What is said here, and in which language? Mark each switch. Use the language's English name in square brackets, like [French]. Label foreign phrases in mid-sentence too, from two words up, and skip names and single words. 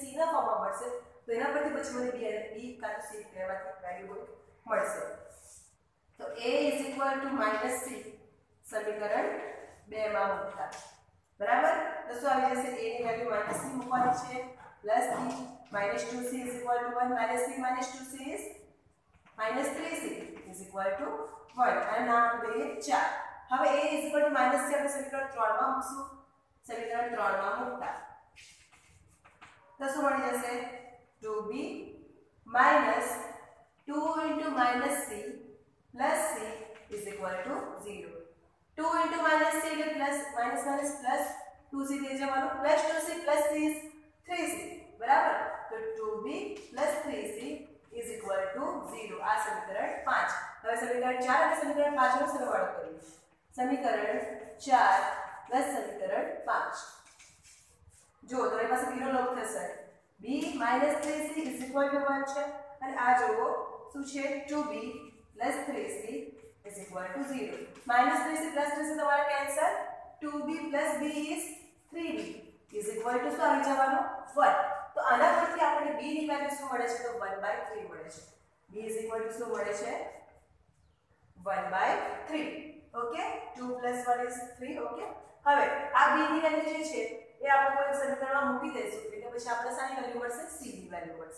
[Gujarati] ના ફોર્મમાં મળશે તો એના પરથી પછી મને b અને b કાં તો c કહેવાતી વેલ્યુ મળશે તો a [English] is equal to minus c [Gujarati] સમીકરણ 2 માં મૂકતા બરાબર તો શું આવી જશે a ની વેલ્યુ [English] minus c [Gujarati] મૂકવાની છે [English] plus b minus 2c is equal to 1 minus b minus 2c is minus 3c is equal to 1 and now the 4 [Gujarati] હવે [English] a is equal to minus c [Gujarati] આપણે સમીકરણ 3 માં મૂકશું સમીકરણ 3 માં મૂકતા તો શું મળી જશે [English] 2b minus 2 into minus c plus c is equal to 0 2 into minus c [Gujarati] એટલે [English] plus minus minus plus 2c [Gujarati] થઈ જવાનું [English] plus 2c plus c is 3c [Gujarati] બરાબર તો [English] 2b plus 3c is equal to 0 [Gujarati] આ સમીકરણ 5 હવે સમીકરણ 4 અને સમીકરણ 5 નો સરવાળો કરીએ સમીકરણ 4 પ્લસ સમીકરણ 5 જો તમારી પાસે b નો લોગ થશે [English] b - 3c is equal to 1 [Gujarati] છે અને આ જોવો શું છે [English] 2b plus 3c is equal to 0 -3c plus 3c [Gujarati] તમારે કેન્સલ [English] 2b plus b is 3b is equal to [Gujarati] શું આવી જવાનું 1 તો આના પરથી આપણે b ની વેલ્યુ શું મળે છે તો 1/3 મળે છે b [English] is equal to [Gujarati] શું મળે છે 1/3. ઓકે 2 + 1 ઇઝ 3. ઓકે હવે આ b ની વેલ્યુ જે છે એ આપણે કોઈ સમીકરણમાં મૂકી દઈશું એટલે પછી આપણે શાની વેલ્યુ મળશે c ની વેલ્યુ મળશે.